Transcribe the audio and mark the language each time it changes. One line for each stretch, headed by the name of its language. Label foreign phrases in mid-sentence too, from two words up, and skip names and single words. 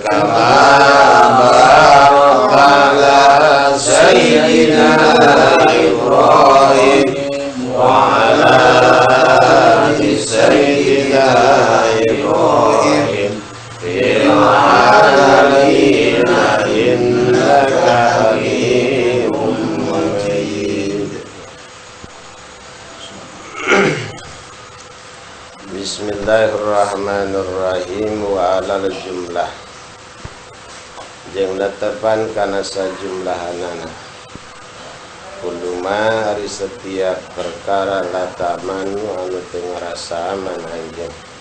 Arabic: باركت على سيدنا إبراهيم وعلى آل سيدنا إبراهيم في العالمين إنك حميد مجيد. بسم الله الرحمن الرحيم. وعلى الجملة
Sundanese: jeung netepan kana sajumlahanana kuluma ari setiap perkara latamanu anu teu ngarasa aman anjeun